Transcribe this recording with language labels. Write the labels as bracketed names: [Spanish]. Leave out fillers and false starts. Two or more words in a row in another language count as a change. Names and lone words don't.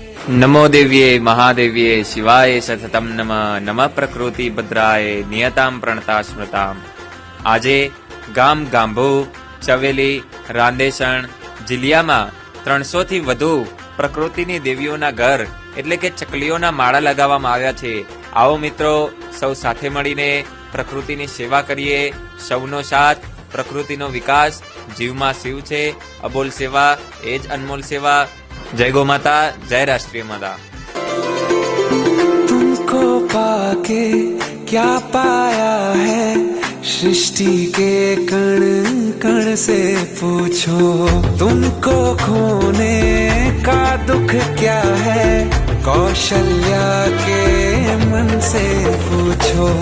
[Sanskrit] नमो देव्ये महादेव्ये शिवाय सततम नमः नमः प्रकृति भद्राय नियताम प्रणता स्मृताम। [Gujarati] આજે ગામ ગાંભો ચવેલી રાંદેસણ જિલ્લામાં 300 થી વધુ પ્રકૃતિની દેવીઓના ઘર એટલે કે ચકલીઓના માળા લગાવવામાં આવ્યા છે। આવો મિત્રો સૌ સાથે મળીને પ્રકૃતિની સેવા કરીએ। સૌનો સાથ પ્રકૃતિનો વિકાસ જીવમાં શિવ છે। અબોલ સેવા એ જ અનમોલ સેવા। [Hindi] जय गौ माता, जय राष्ट्रीय माता। तुमको पाके क्या पाया है, सृष्टि के कण कण से पूछो। तुमको खोने का दुख क्या है, कौशल्या के मन से पूछो।